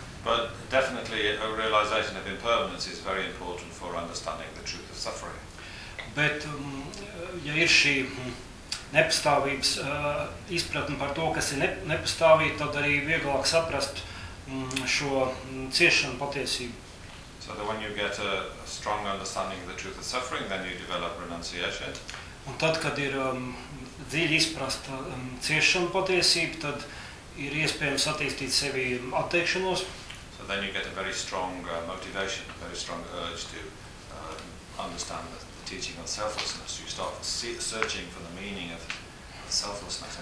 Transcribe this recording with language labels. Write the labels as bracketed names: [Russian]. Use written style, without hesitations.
[English] But definitely a realization of impermanence is very important for understanding the truth of suffering. [Latvian] Bet, ja ir šī... nepastāvības izpratni par to, kas ir nepastāvība, tad arī vieglāk saprast šo ciešanu patiesību. [English] So that when you get a strong understanding of the truth of suffering, then you develop renunciation. [Latvian] Un tad, kad ir dziļi izprasta ciešanu patiesību, tad ir iespējams attīstīt sevi atteikšanos. [English] So then you get a very strong motivation, a very strong urge to understand that. Teaching on selflessness, you start searching for the meaning of selflessness.